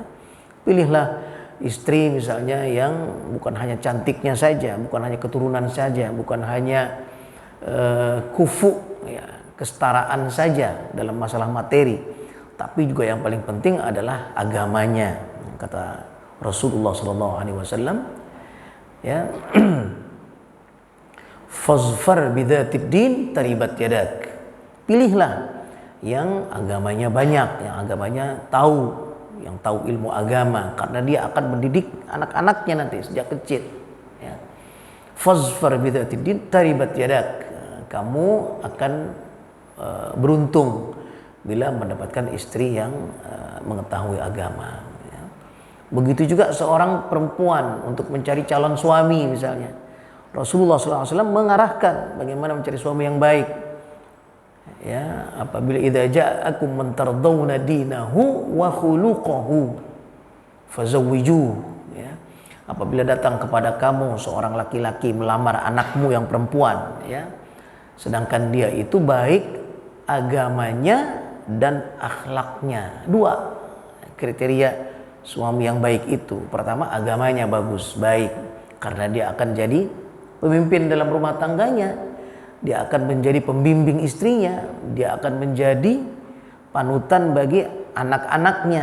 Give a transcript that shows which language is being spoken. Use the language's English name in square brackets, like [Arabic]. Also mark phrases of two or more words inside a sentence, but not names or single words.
[Indonesian] Pilihlah istri misalnya yang bukan hanya cantiknya saja, bukan hanya keturunan saja, bukan hanya kufu, ya, kesetaraan saja dalam masalah materi, tapi juga yang paling penting adalah agamanya. Kata Rasulullah SAW, ya, [Arabic] فاظفر بذات الدين تربت يداك. [Indonesian] Pilihlah yang agamanya banyak, yang agamanya tahu, yang tahu ilmu agama, karena dia akan mendidik anak-anaknya nanti sejak kecil, ya. [Arabic] فاظفر بذات الدين تربت يداك. [Indonesian] Kamu akan beruntung bila mendapatkan istri yang mengetahui agama. Begitu juga seorang perempuan untuk mencari calon suami misalnya. Rasulullah SAW mengarahkan bagaimana mencari suami yang baik. Ya, apabila [Arabic] إذا جاءكم من ترضون دينه وخلقه فزوجوه, [Indonesian] ya. Apabila datang kepada kamu seorang laki-laki melamar anakmu yang perempuan, ya, sedangkan dia itu baik agamanya dan akhlaknya. Dua kriteria suami yang baik itu. Pertama, agamanya bagus, baik, karena dia akan jadi pemimpin dalam rumah tangganya, dia akan menjadi pembimbing istrinya, dia akan menjadi panutan bagi anak-anaknya.